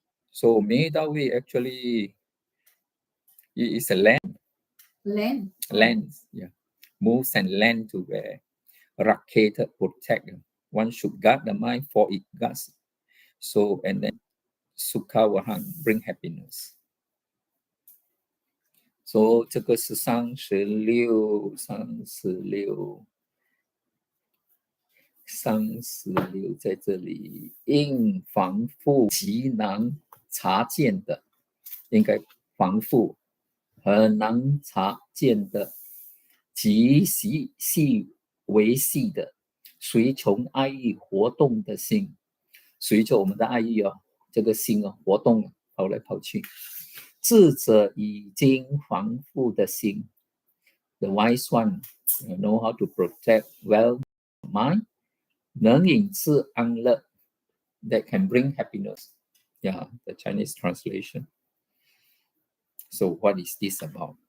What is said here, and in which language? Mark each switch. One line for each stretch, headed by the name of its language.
English: So Medavi actually is a land. Land. Yeah. Moves and land to where Raketa protect. One should guard the mind for it guards. So and then Sukha Wahang bring happiness.
Chinese: So 这个是36在这里，应防护极难察见的，应该防护很难察见的，极细微细的，随从爱意活动的心，随着我们的爱意这个心活动跑来跑去。智者已经防护的心
English: ，the wise one know how to protect well mind，
Chinese: 能引致安乐
English: that can bring happiness. Yeah, the Chinese translation. So what is this about?